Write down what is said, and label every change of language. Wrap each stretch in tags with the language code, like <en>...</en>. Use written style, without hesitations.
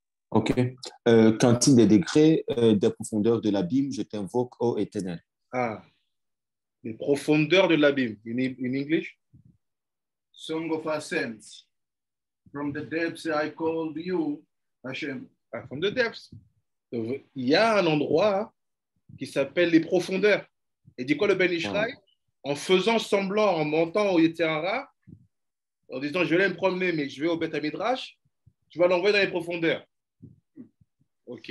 <fr>Ok. Cantique des degrés, des profondeurs de l'abîme, je t'invoque, ô Éternel. Ah, les profondeurs de l'abîme.</fr> <en>In English? Song of Ascents. From the depths I called you, Hashem. Ah, from the depths.</en> <fr>Donc, il y a un endroit qui s'appelle les profondeurs. Et dit quoi le Ben Ishraï? En faisant semblant, en montant au Yetzirah, en disant je vais me promener, mais je vais au Beth Midrash, tu vas l'envoyer dans les profondeurs. Ok.</fr>